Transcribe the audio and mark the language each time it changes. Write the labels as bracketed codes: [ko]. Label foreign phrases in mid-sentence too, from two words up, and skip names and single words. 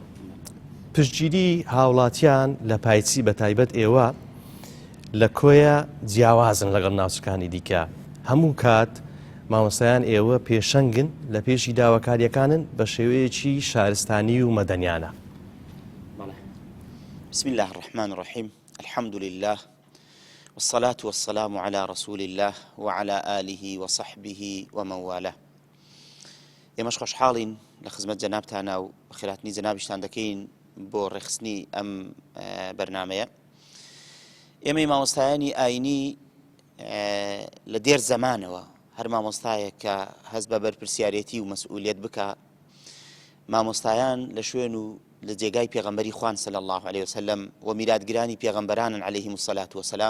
[ckb] پشتگیری هاوڵاتیان لە پایچی بە تایبەت ئێوە لە کۆیە جیاوازن لەگەڵ ناوچەکانی دیکە. هەموو کات مامۆستایان ئێوە پێشەنگن لە پێشی داواکاریەکانن بە شێوەیەکی شارستانی و مەدەنیانە. [ar] بسم الله الرحمن الرحيم. الحمد لله والصلاة والسلام على رسول الله وعلى آله وصحبه ومن والاه. [ckb] ئێمەش خۆشحاڵین لە خزمەت جەنابتانە و بەخێرهاتنی جەنابیشتان دەکەین بۆ ڕێخستنی ئەم بەرنامەیە. ئێمەی مامۆستایانی ئاینی لە دێر زەمانەوە هەر مامۆستایە کە هەست بە بەرپرسیارەتی و مەسئولیەت بکە، مامۆستایان لە شوێن و لە جێگای پێغەمبەری خوان [ar] صلی الله عليه وسلم [ckb] و میراتگرانی پێغەمبەرانن [ar] عەلەیهیم الصەلاة وەسەلام.